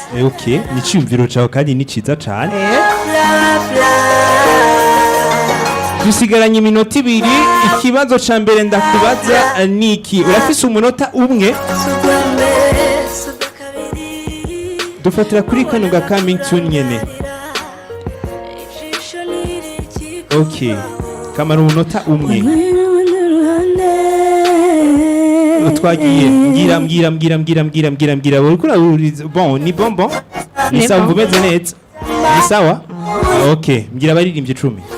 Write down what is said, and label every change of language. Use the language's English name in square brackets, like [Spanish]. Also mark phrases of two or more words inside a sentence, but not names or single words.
[Rundi] ok ni cyumviro cyawe kandi ni ciza cyane dusigaranye iminota 2 ikibazo ca mbere ndakubaza niki urafise umunota umwe dufatira kuri kano ga [English] coming soon [Rundi] nyene ok kamara umunota umwe twagiye mbwira bon ni bonbon ni sawa umeze neza ni sawa ok mbwira abaririmbye 10